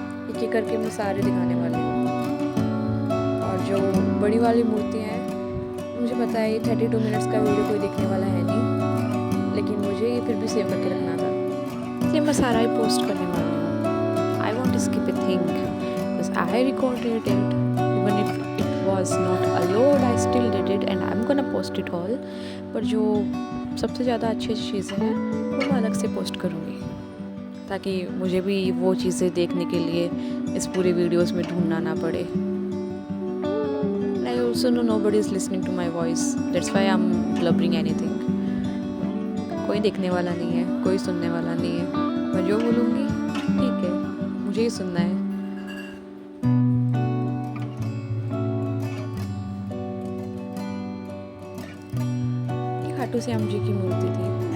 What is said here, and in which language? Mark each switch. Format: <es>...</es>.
<hi>एक एक करके मैं सारे दिखाने वाली हूँ। और जो बड़ी वाली मूर्तियाँ हैं, मुझे पता है ये 32 मिनट्स का वीडियो कोई देखने वाला है नहीं, लेकिन मुझे ये फिर भी सेव करके रखना था, इसलिए मैं सारा ही पोस्ट करने वाली हूँ।</hi> <en>I want to skip a thing because I recorded it, even if was not allowed, I still did it and I'm gonna post it all।</en> <hi>पर जो सबसे ज़्यादा अच्छी चीज़ें हैं वो मैं अलग से पोस्ट करूँगी, ताकि मुझे भी वो चीज़ें देखने के लिए इस पूरे वीडियोस में ढूंढना ना पड़े।</hi> <en>I also know nobody is listening to my voice, that's why I'm blubbering anything।</en> <hi>कोई देखने वाला नहीं है, कोई सुनने वाला नहीं है, मैं जो बोलूँगी ठीक है, मुझे ही सुनना है। खाटू श्याम जी की मूर्ति थी।</hi>